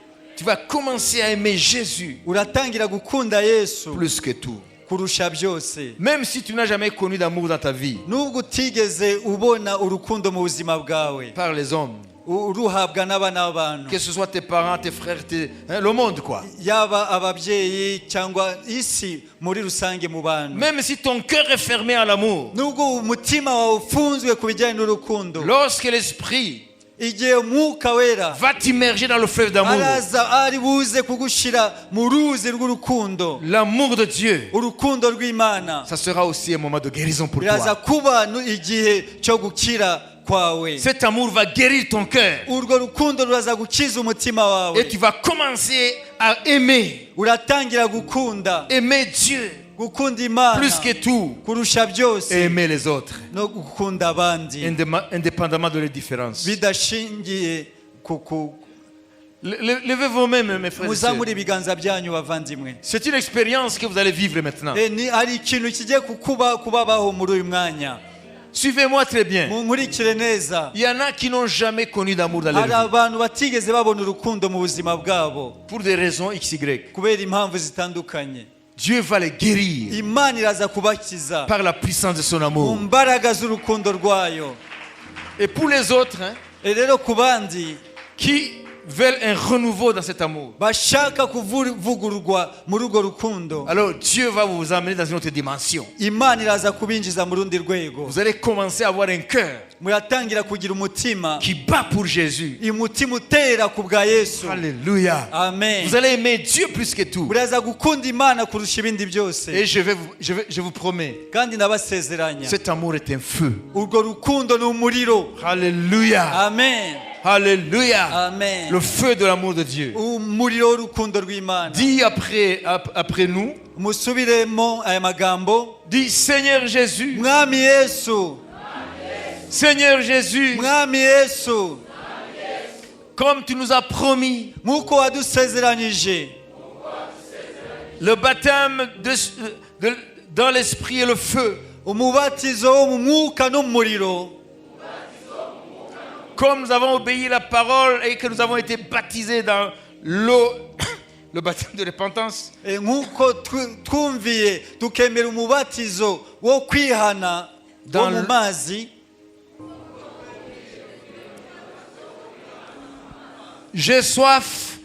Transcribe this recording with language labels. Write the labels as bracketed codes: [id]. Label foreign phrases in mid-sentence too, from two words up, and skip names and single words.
[fr] Tu vas commencer à aimer Jésus [rw] Uratangira gukunda Yesu [fr] plus que tout. [rw] kurusha byose. [fr] Même si tu n'as jamais connu d'amour dans ta vie, [rw] Nubwo utigeze ubona urukundo mu buzima bwawe [fr] par les hommes, [rw] uruhabwa n'abana b'abantu, [fr] que ce soit tes parents, tes frères, le monde quoi. [rw] yaba ababyeyi cyangwa isi muri rusange mu bantu. [fr] Même si ton cœur est fermé à l'amour, [rw] Nubwo umutima wawe ufunzwe ku bijyanye n'urukundo, [fr] lorsque l'Esprit [rw] igihe umwuka wera [fr] va t'immerger dans le fleuve d'amour, [rw] araza ari buze kugushira mu ruzi rw'urukundo, [fr] l'amour de Dieu, [rw] urukundo rw'Imana, [fr] ça sera aussi un moment de guérison pour [rw] biraza [fr] toi. [rw] kuba igihe cyo gukira kwawe. [fr] Cet amour va guérir ton cœur [rw] Urwo rukundo ruraza gukiza umutima wawe, [fr] et tu vas commencer à aimer, [rw] uratangira gukunda [fr] Dieu [rw] gukunda Imana [fr] plus que tout [rw] kurusha byose [fr] et aimer les autres, [rw] no gukunda abandi [fr] indépendamment de leurs différences. [rw] bidashingiye ku [fr] Levez vous-même, mes frères et sœurs. [rw] muzamura ibiganza byanyu bavandimwe. [fr] C'est une expérience que vous allez vivre maintenant. [rw] Ni ari ikintu kigiye kubabaho muri uyu mwanya. [fr] Suivez-moi très bien. [rw] Munkurikire neza. [fr] Il y en a qui n'ont jamais connu d'amour dans leur [rw] Hari [fr] vie. [rw] abantu batigeze babona urukundo mu buzima bwabo [fr] Pour des raisons XY. [rw] kubera impamvu zitandukanye. [fr] Dieu va les guérir [rw] Imana iraza kubakiza [fr] par la puissance de son [rw] mu [fr] amour. [rw] mbaraga z'urukundo rwayo. [fr] Et pour les autres [rw] Rero ku bandi [fr] qui veulent un renouveau dans cet amour, [rw] bashaka kuvugururwa muri urwo rukundo, [fr] alors Dieu va vous amener dans une autre dimension. [rw] Imana iraza kubinjiza mu rundi rwego. [fr] Vous allez commencer à avoir un cœur [rw] Muratangira kugira umutima, [fr] qui bat pour Jésus. [rw] umutima utera ku bwa Yesu. [fr] Alléluia. [rw] Amen. [fr] Vous allez aimer Dieu plus que tout. [rw] Muraza gukunda Imana kurusha ibindi byose. [fr] Et je vous promets, [rw] Kandi ndabasezeranya [fr] cet amour est un feu. [rw] urwo rukundo ni umuriro. [fr] Alléluia. [rw] Amen. [fr] Alléluia. [rw] Amen. [fr] Le feu de l'amour de Dieu. [rw] Umuriro w'urukundo rw'Imana. [fr] Dis après nous, [rw] Musubiremo aya magambo. [fr] dis Seigneur Jésus, [rw] Mwami Yesu, [fr] Seigneur Jésus, [rw] Mwami Yesu, [fr] comme tu nous as promis, [rw] nk'uko wadusezeranyije [fr] le baptême dans l'esprit et le feu, [rw] umubatizo wo mu mwuka n'umuriro, [fr] comme nous avons obéi à la parole et que nous avons été baptisés dans l'eau, le baptême de repentance, [rw] nk'uko twumviye tukemera umubatizo wo kwihana wo mu mazi. [fr] j'ai soif